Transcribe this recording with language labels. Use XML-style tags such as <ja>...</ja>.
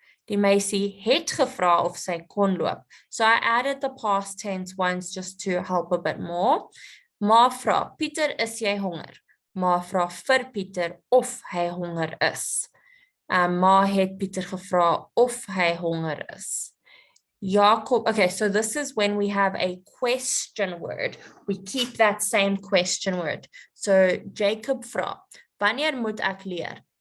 <af>Die meisie het gevra of sy kon loop.</af> <en>So I added the past tense ones just to help a bit more.</en> <af>Ma vra, Pieter, is jy honger? Ma vra vir Pieter of hy honger is. Ma het Pieter gevra of hy honger is.</af> <en>Jacob, okay, so this is when we have a question word. We keep that same question word.</en> <af>So Jacob vra, wanneer moet ek leer?</af>